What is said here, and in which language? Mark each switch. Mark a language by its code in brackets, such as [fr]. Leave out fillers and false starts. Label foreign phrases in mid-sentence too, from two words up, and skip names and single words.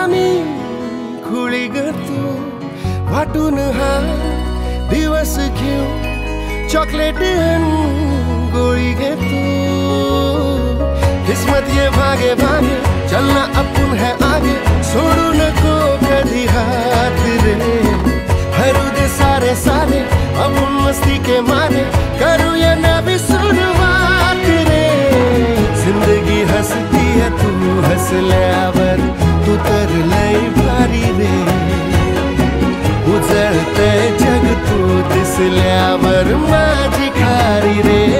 [mr] मी खुळी ग तू वाटून हा दिवस घेऊ चॉकलेट गोळी ग तू [hi] किस्मत ये भागे भागे चलना अपन है आगे [mr] छोड़ू नको कधी हाथ रे हरू दे सारे सारे [hi] अपन मस्ती के मारे [mr] करू या नवी शुरुआत रे [hi] जिंदगी हसती है [mr] तू हसल्यावर तू तर लय भारी रे उजळतय जग तू दिसल्यावर माझी खारी रे